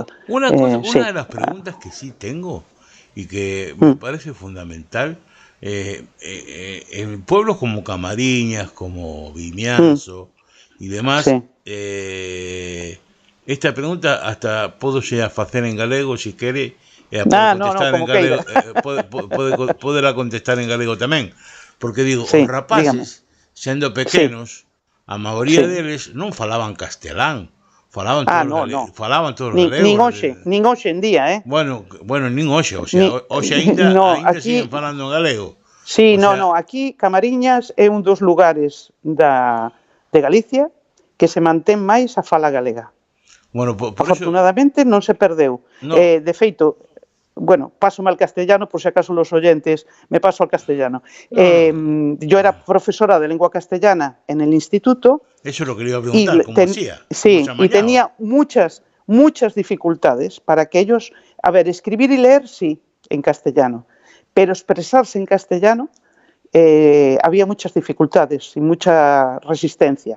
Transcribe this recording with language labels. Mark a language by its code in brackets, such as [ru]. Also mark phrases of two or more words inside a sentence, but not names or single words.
[es] Una de las preguntas que sí tengo y que me parece fundamental, en pueblos como Camariñas, como Vimianzo y demás, esta pregunta hasta puedo llegar a hacer en galego si quiere. [gl] Poderla contestar en galego tamén, porque digo, os rapaces, sendo pequenos, a maioría deles non falaban castelán, falaban todos galego. Nin hoxe en día, Bueno, nin hoxe, [es] o sea, [gl] hoxe ainda siguen falando en galego. Sí, aquí Camariñas é un dos lugares de Galicia que se mantén máis a fala galega. Bueno, por afortunadamente non se perdeu. De feito, [es] bueno, pásome al castellano, por si acaso los oyentes, me paso al castellano. Yo era profesora de lengua castellana en el instituto. Eso es lo que le iba a preguntar, ¿cómo hacía? Sí, y tenía muchas dificultades para que ellos, escribir y leer sí, en castellano, pero expresarse en castellano había muchas dificultades y mucha resistencia.